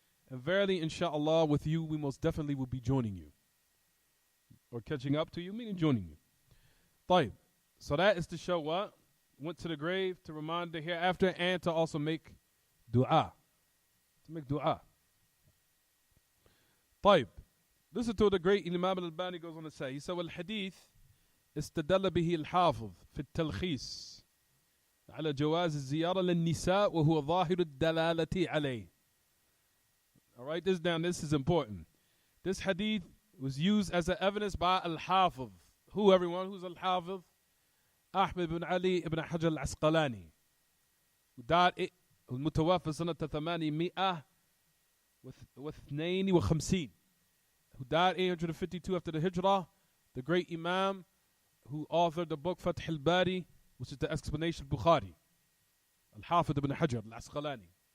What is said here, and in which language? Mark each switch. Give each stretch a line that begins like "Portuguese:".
English: And verily, insha'Allah, with you, we most definitely will be joining you. Or catching up to you, meaning joining you.
Arabic: طيب.
English: So that is to show what? Went to the grave to remind the hereafter and to also make dua. To make dua.
Arabic: طيب.
English: Listen to the great Imam al-Albani goes on to say. He said,
Arabic: والحديث استدل به الحافظ في التلخيص على جواز الزيارة للنساء وهو ظاهر الدلالة عليه.
English: All right, this down. This is important. This hadith was used as an evidence by al-Hafiz. Who, everyone? Who's al-Hafiz? Ahmed ibn Ali ibn Hajar al-Asqalani, who died
Arabic: المتوفى سنة 852,
English: who died 852 after the Hijrah, the great Imam who authored the book Fath al-Bari, which is the explanation of Bukhari, Al-Hafidh ibn Hajar al-Asqalani.